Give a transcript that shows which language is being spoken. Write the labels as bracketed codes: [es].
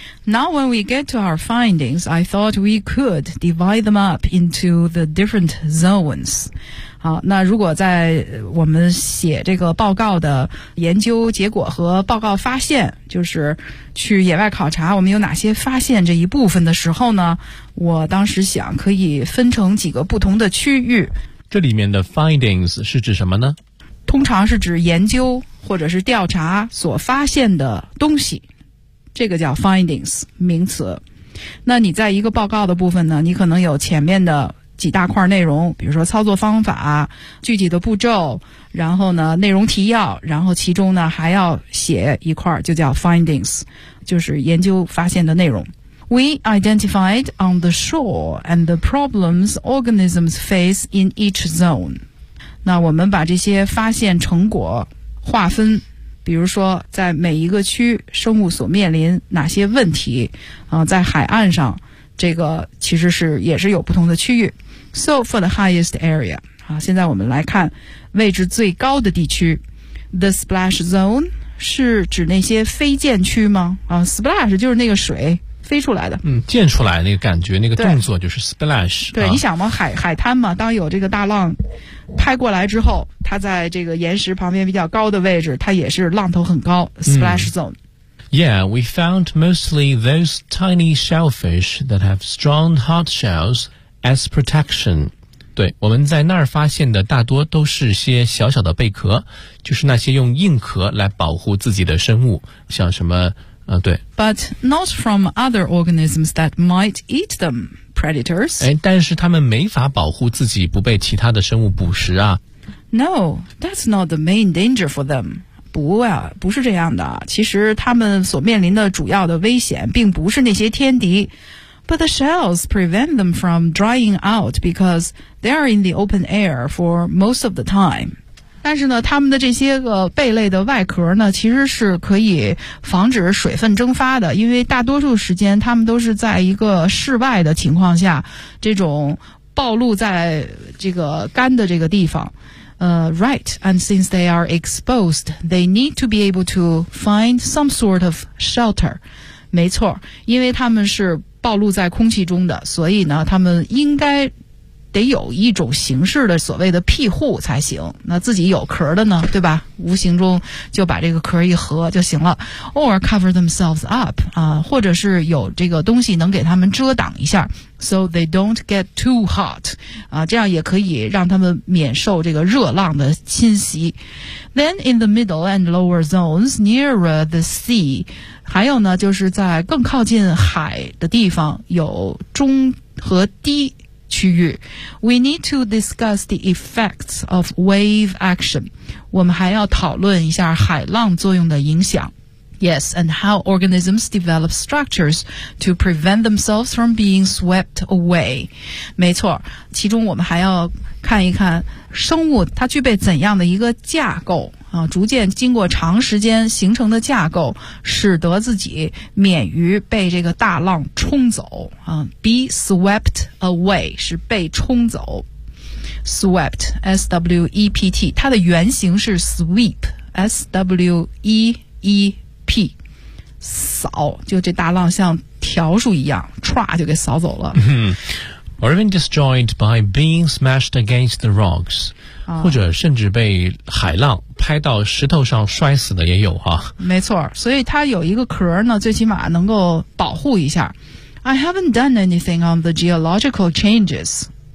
[en] Now when we get to our findings, I thought we could divide them up into the different zones. [zh] 好，那如果在我们写这个报告的研究结果和报告发现，就是去野外考察我们有哪些发现这一部分的时候呢，我当时想可以分成几个不同的区域。这里面的 findings 是指什么呢？通常是指研究或者是调查所发现的东西，这个叫 findings 名词。那你在一个报告的部分呢，你可能有前面的几大块内容，比如说操作方法、具体的步骤，然后呢内容提要，然后其中呢还要写一块，就叫 findings， 就是研究发现的内容。 [en] We identified on the shore and the problems organisms face in each zone. [zh] 那我们把这些发现成果划分，比如说在每一个区生物所面临哪些问题、在海岸上这个其实是也是有不同的区域。 [en] So for the highest area、 [zh] 现在我们来看位置最高的地区。 [en] The splash zone [zh] 是指那些飞溅区吗、splash 就是那个水飞出来的，溅出来那个感觉，那个动作就是 splash。对、你想嘛，海滩嘛，当有这个大浪拍过来之后，它在这个岩石旁边比较高的位置，它也是浪头很高、splash zone。 [en] Yeah, we found mostly those tiny shellfish that have strong hard shells as protection. [zh] 对，我们在那儿发现的大多都是些小小的贝壳，就是那些用硬壳来保护自己的生物，像什么，对。 [en] But not from other organisms that might eat them, predators. [zh] 哎，但是他们没法保护自己不被其他的生物捕食啊。 [en] No, that's not the main danger for them. [zh] 不是这样的，其实他们所面临的主要的危险并不是那些天敌。 [en] But the shells prevent them from drying out because they are in the open air for most of the time. [zh] 但是呢，他们的这些个贝类的外壳呢，其实是可以防止水分蒸发的，因为大多数时间他们都是在一个室外的情况下，这种暴露在这个干的这个地方。 [en] Right, and since they are exposed, they need to be able to find some sort of shelter. [zh] 没错，因为他们是暴露在空气中的，所以呢，他们应该得有一种形式的所谓的庇护才行。那自己有壳的呢，对吧？无形中就把这个壳一合就行了。 [en] Or cover themselves up, [zh] 或者是有这个东西能给他们遮挡一下。 [en] So they don't get too hot, [zh] 这样也可以让他们免受这个热浪的侵袭。 [en] Then in the middle and lower zones, nearer the sea, [zh] 还有呢，就是在更靠近海的地方有中和低区域。 [en] We need to discuss the effects of wave action. [zh] 我们还要讨论一下海浪作用的影响。 [en] Yes, and how organisms develop structures to prevent themselves from being swept away. [zh] 没错，其中我们还要看一看生物它具备怎样的一个架构，逐渐经过长时间形成的架构，使得自己免于被这个大浪冲走。 [en] Be swept away [zh] 是被冲走。 Swept, S-W-E-P-T, 它的原型是 sweep, S-W-E-E-P, 扫，就这大浪像条数一样，唰就给扫走了。 [en] Or even destroyed by being smashed against the rocks. [zh] 或者甚至被海浪拍到石头上摔死的也有啊。没错，所以它有一个壳呢，最起码能够保护一下。 [en] I haven't done anything on the geological changes.